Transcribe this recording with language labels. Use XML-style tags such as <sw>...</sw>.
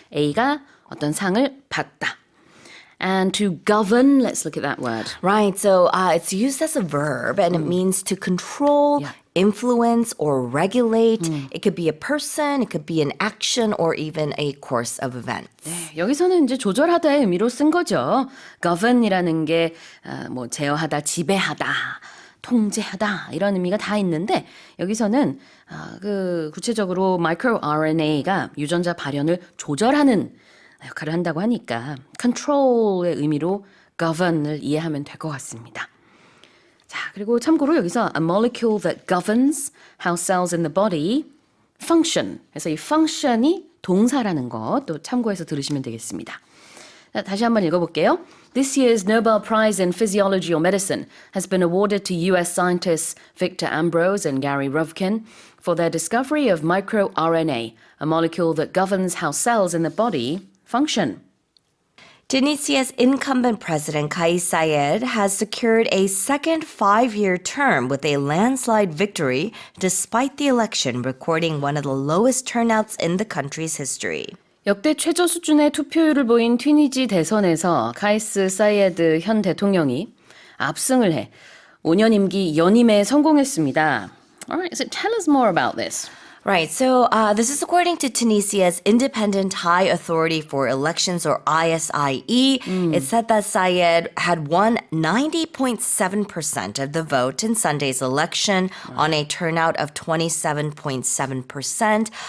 <ko>A가 어떤 상을 받다.</ko> <en>And to govern, let's look at that word. Right. So it's used as a verb and it means to control, influence, or regulate. It could be a person, it could be an action, or even a course of events.</en> <ko>네, 여기서는 이제 조절하다의 의미로 쓴 거죠. govern이라는 게 뭐 제어하다, 지배하다, 통제하다 이런 의미가 다 있는데 여기서는 그 구체적으로 microRNA가 유전자 발현을 조절하는 역할을 한다고 하니까 control의 의미로 govern을 이해하면 될 것 같습니다. 자, 그리고 참고로 여기서</ko> <en>a molecule that governs how cells in the body function.</en> <ko>그래서 이 function이 동사라는 것 또 참고해서 들으시면 되겠습니다. 자, 다시 한번 읽어볼게요.</ko> <en>This year's Nobel Prize in Physiology or Medicine has been awarded to U.S. scientists Victor Ambrose and Gary Ruvkin for their discovery of microRNA, a molecule that governs how cells in the body function. Tunisia's incumbent president Kais Saied has secured a second 5-year term with a landslide victory despite the election recording one of the lowest turnouts in the country's history.</en> <ko>역대 최저 수준의 투표율을 보인 튀니지 대선에서 카이스 사이에드 현 대통령이 압승을 해 5년 임기 연임에 성공했습니다.</ko> <en>Alright, so tell us more about this. Right, so this is according to Tunisia's Independent High Authority for Elections, or ISIE. It said that Saied had won 90.7% of the vote in Sunday's election on a turnout of 27.7%.</en>